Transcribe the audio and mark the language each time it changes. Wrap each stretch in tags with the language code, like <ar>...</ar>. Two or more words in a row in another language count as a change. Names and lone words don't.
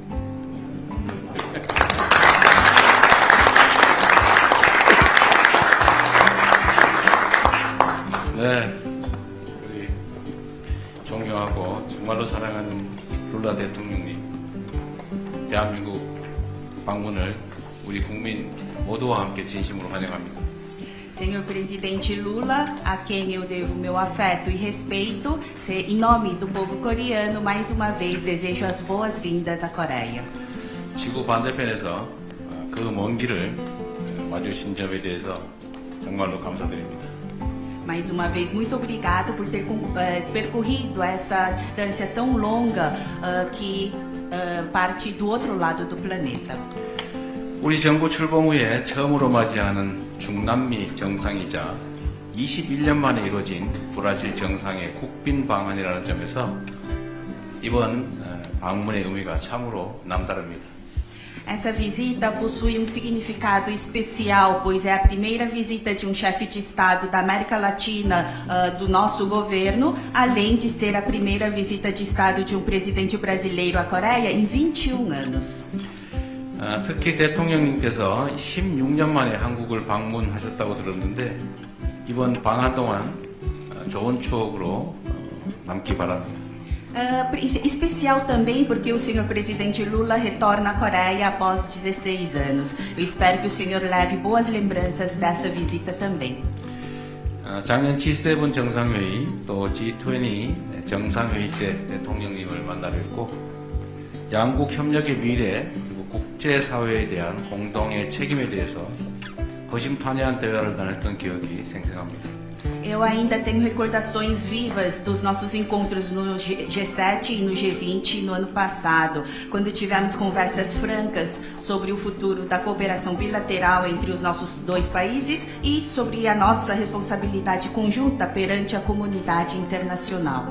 <ko>네, 우리 존경하고 정말로 사랑하는 룰라 대통령님, 대한민국 방문을 우리 국민 모두와 함께 진심으로 환영합니다.</ko> <pt>Senhor presidente Lula, a quem eu devo meu afeto e respeito, em nome do povo coreano, mais uma vez desejo as boas-vindas à Coreia.</pt> <ko>지구 반대편에서 그 먼 길을 와주신 점에 대해서 정말로 감사드립니다.</ko> <pt>Mais uma vez, muito obrigado por ter percorrido essa distância tão longa que parte do outro lado do planeta.</pt> <ko>우리 정부 출범 후에 처음으로 맞이하는 중남미 정상이자 21년 만에 이루어진 브라질 정상의 국빈 방한이라는 점에서 이번 방문의 의미가 참으로 남다릅니다.</ko> <pt>Essa visita possui um significado especial, pois é a primeira visita de um chefe de Estado da América Latina do nosso governo, além de ser a primeira visita de Estado de um presidente brasileiro à Coreia em 21 anos.</pt> <ko>특히 대통령님께서 16년 만에 한국을 방문하셨다고 들었는데 이번 방한 동안 좋은 추억으로 남기 바랍니다.</ko> <pt>Especial também porque o senhor presidente Lula retorna à Coreia após 16 anos. Eu espero que o senhor leve boas lembranças dessa visita também.</pt> <ko>작년 G7 정상회의 또 G20 정상회의 때 대통령님을 만나 뵙고 양국 협력의 미래 그리고 국제사회에 대한 공동의 책임에 대해서 허심탄회한 대화를 나눴던 기억이 생생합니다.</ko> <pt>Eu ainda tenho recordações vivas dos nossos encontros no G7 e no G20 no ano passado, quando tivemos conversas francas sobre o futuro da cooperação bilateral entre os nossos dois países e sobre a nossa responsabilidade conjunta perante a comunidade internacional.</pt>